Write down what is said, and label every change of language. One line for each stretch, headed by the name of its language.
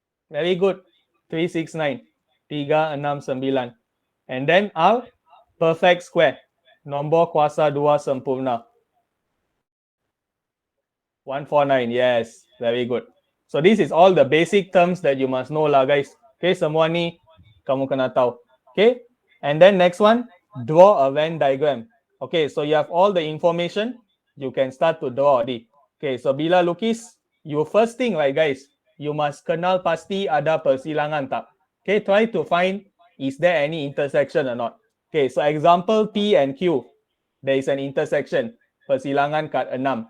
English: Very good. 369. 369. And then R, perfect square.
Malay: Nombor kuasa 2 sempurna.
English: 149. Yes, very good. So this is all the basic terms that you must know lah guys.
Malay: Okay, semua ni kamu kena tahu.
English: Okay, and then next one, draw a Venn diagram. Okay, so you have all the information. You can start to draw already. Okay, so
Malay: bila lukis,
English: you first thing right guys, you must
Malay: kenal pasti ada persilangan tak.
English: Okay, try to find is there any intersection or not. Okay, so example P and Q, there is an intersection.
Malay: Persilangan kat 6.